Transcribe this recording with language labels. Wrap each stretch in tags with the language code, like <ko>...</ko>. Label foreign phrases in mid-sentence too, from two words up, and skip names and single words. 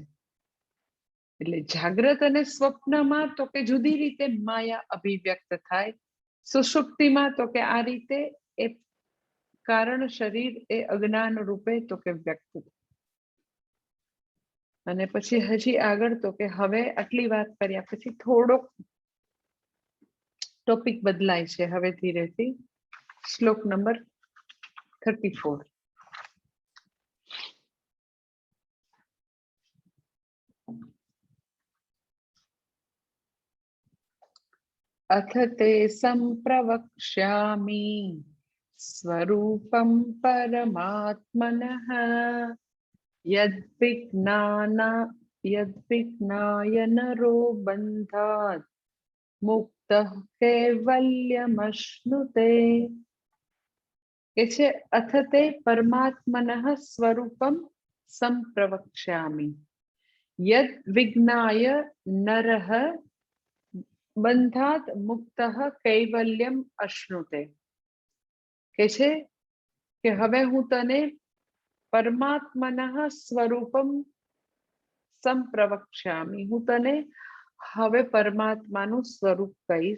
<gu>એટલે જાગ્રત અને સ્વપ્નમાં તો કે જુદી રીતે માયા અભિવ્યક્ત થાય, સુષુપ્તિમાં તો કે આ રીતે એ કારણ શરીર એ અજ્ઞાન રૂપે તો કે વ્યક્ત થાય. અને પછી હજી આગળ તો કે હવે આટલી વાત કર્યા પછી થોડોક ટોપિક બદલાય છે હવે ધીરેથી. શ્લોક નંબર 34.</gu> <sa>अथ ते संप्रवक्ष्यामि स्वरूपं परमात्मनः यद्विज्ञाय नरो बन्धात् मुक्तः कैवल्यमश्नुते.</sa> <gu>કે છે</gu> <sa>अथ ते परमात्मनः स्वरूपम संप्रवक्ष्यामि यद विज्ञाय नरः बंधात मुक्तः कैवल्यम अश्नुते.</sa> <gu>કે છે કે હવે હું તને</gu> <sa>परमात्मनः स्वरूपम संप्रवक्ष्यामि,</sa> <gu>હું તને હવે પરમાત્માનું સ્વરૂપ કહીશ.</gu>